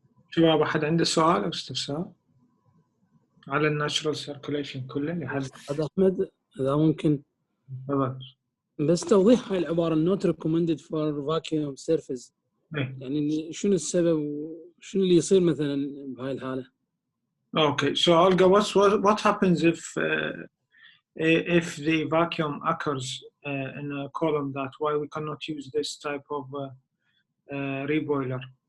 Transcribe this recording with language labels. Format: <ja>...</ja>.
<ar>شباب أحد عنده سؤال أو استفسار على الناتشرال سيركوليشن كله لحد هذا أحمد إذا ممكن تفضل. بس توضيح هاي العبارة</ar> <en>not recommended for vacuum surface.</en> <ar>إيه. يعني شنو السبب وشنو اللي يصير مثلا بهاي الحالة؟</ar> <en>Okay, so Olga, what happens if the vacuum occurs in a column? That why we cannot use this type of reboiler?</en>